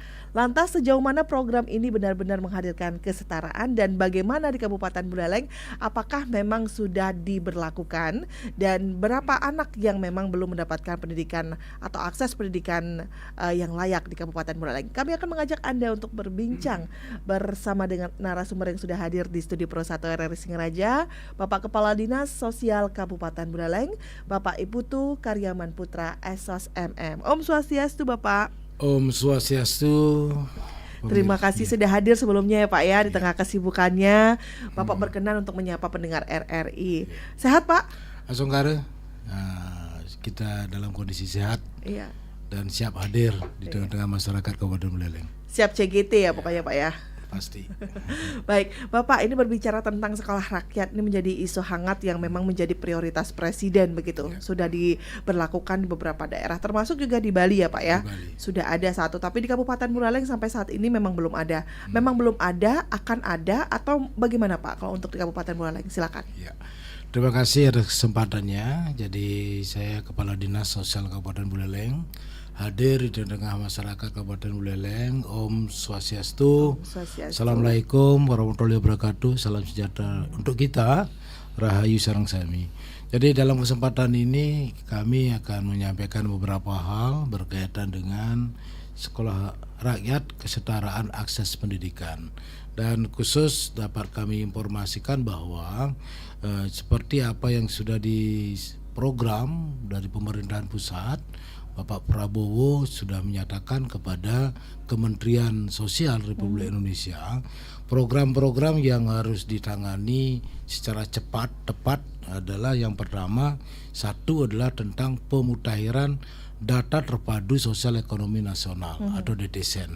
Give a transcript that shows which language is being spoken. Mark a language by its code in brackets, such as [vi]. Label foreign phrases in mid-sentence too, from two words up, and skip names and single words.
[id] Lantas sejauh mana program ini benar-benar menghadirkan kesetaraan dan bagaimana di Kabupaten Buleleng, apakah memang sudah diberlakukan dan berapa anak yang memang belum mendapatkan pendidikan atau akses pendidikan yang layak di Kabupaten Buleleng. Kami akan mengajak Anda untuk berbincang bersama dengan narasumber yang sudah hadir di studio Pro 1 RRI Singaraja, Bapak Kepala Dinas Sosial Kabupaten Buleleng, Bapak Iputu Karyaman Putra SOS MM. [ban] Om Swastiastu Bapak. Om Swastiastu. [id] Terima kasih sudah hadir sebelumnya ya Pak ya di tengah kesibukannya. Bapak berkenan untuk menyapa pendengar RRI. Sehat Pak? Asongkare, kita dalam kondisi sehat dan siap hadir di tengah-tengah masyarakat Kabupaten Buleleng. Siap CGT ya pokoknya Pak ya. Pasti. Baik, Bapak ini berbicara tentang sekolah rakyat, ini menjadi isu hangat yang memang menjadi prioritas Presiden begitu. Sudah diberlakukan di beberapa daerah, termasuk juga di Bali ya Pak ya. Sudah ada satu, tapi di Kabupaten Buleleng sampai saat ini memang belum ada. Memang belum ada, akan ada atau bagaimana Pak kalau untuk di Kabupaten Buleleng? Silakan. Ya. Terima kasih atas kesempatannya. Jadi saya Kepala Dinas Sosial Kabupaten Buleleng hadir di tengah masyarakat Kabupaten Buleleng. [ban] Om Swastiastu. [ar] السلام عليكم ورحمة الله وبركاته. [id] Salam sejahtera untuk kita. [jv] Rahayu sareng sami. [id] Jadi dalam kesempatan ini kami akan menyampaikan beberapa hal berkaitan dengan sekolah rakyat, kesetaraan akses pendidikan. Dan khusus dapat kami informasikan bahwa seperti apa yang sudah diprogram dari pemerintahan pusat, Bapak Prabowo sudah menyatakan kepada Kementerian Sosial Republik Indonesia program-program yang harus ditangani secara cepat, tepat adalah yang pertama, satu adalah tentang pemutahiran data terpadu sosial ekonomi nasional atau DTSEN.